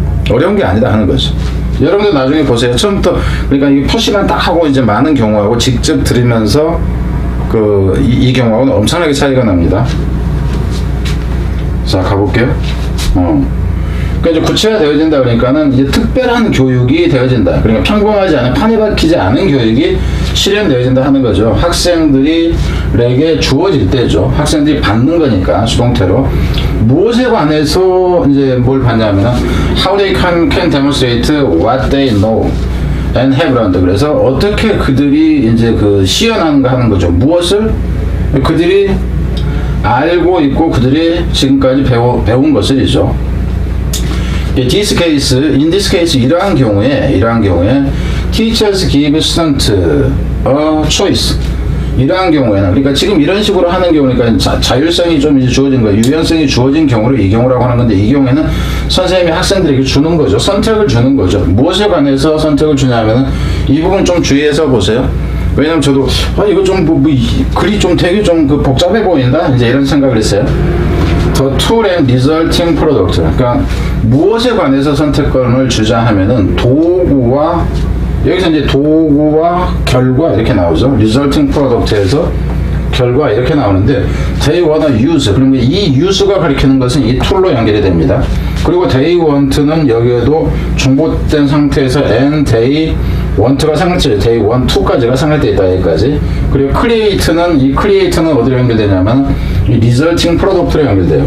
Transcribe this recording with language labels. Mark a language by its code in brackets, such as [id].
[ko] 어려운 게 아니다 하는 거죠. 여러분들 나중에 보세요. 처음부터 그러니까 이 표시만 딱 하고 이제 많은 경우하고 직접 들으면서 이 경우하고는 엄청나게 차이가 납니다. 자, 가볼게요. 그러니까 이제 구체화되어진다 그러니까는 이제 특별한 교육이 되어진다. 그러니까 평범하지 않은 판에 박히지 않은 교육이 실현되어진다 하는 거죠. 학생들에게 주어질 때죠. 학생들이 받는 거니까 수동태로 무엇에 관해서 이제 뭘 받냐면은 [en] how they can demonstrate what they know and have learned. [ko] 그래서 어떻게 그들이 이제 시연하는가 하는 거죠. 무엇을 그들이 알고 있고 그들이 지금까지 배운 것을이죠. [en] in this case [ko] 이러한 경우에 [en] teachers give student a choice. [ko] 이러한 경우에는 그러니까 지금 이런 식으로 하는 경우니까 자율성이 좀 이제 주어진 거예요. 유연성이 주어진 경우를 이 경우라고 하는 건데, 이 경우에는 선생님이 학생들에게 주는 거죠. 선택을 주는 거죠. 무엇에 관해서 선택을 주냐면은 이 부분 좀 주의해서 보세요. 왜냐면 저도 이거 좀 글이 좀 되게 좀 복잡해 보인다 이제 이런 생각을 했어요. [en] The tool and resulting product. [ko] 그러니까 무엇에 관해서 선택권을 주자 하면은 도구와 여기서 이제 도구와 결과 이렇게 나오죠. [en] resulting product에서 [ko] 결과 이렇게 나오는데 [en] they wanna use. [ko] 그러면 이 use가 가리키는 것은 이 툴로 연결이 됩니다. 그리고 they want는 여기에도 중복된 상태에서 and they want가 상태, they want to까지가 상태되어 있다 여기까지. 그리고 create는 어디로 연결되냐면 이 resulting product로 연결돼요.